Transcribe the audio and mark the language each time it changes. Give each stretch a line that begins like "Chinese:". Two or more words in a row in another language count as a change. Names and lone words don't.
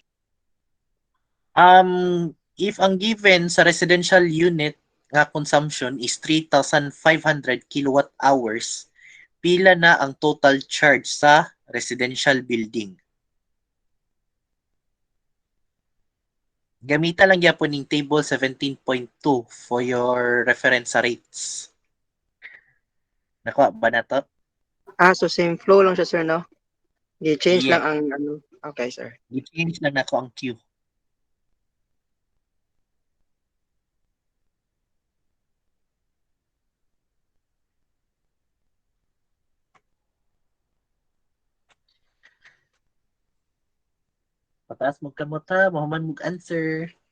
English: If ang given sa residential unit nga consumption is 3,500 kilowatt hours,
Cebuano: pila na ang
English: total charge sa residential building?
Cebuano: Gamita lang yapon ning table 17.2
English: for your reference
Cebuano: sa rates. Nakuha ba na to? So
English: same flow
Cebuano: lang siya, sir, no? I-change
English: Yeah.
Cebuano: lang ang ano. Okay, sir. I-change lang nako ang Q. Pataas mo kamot ha, mahuman mo answer.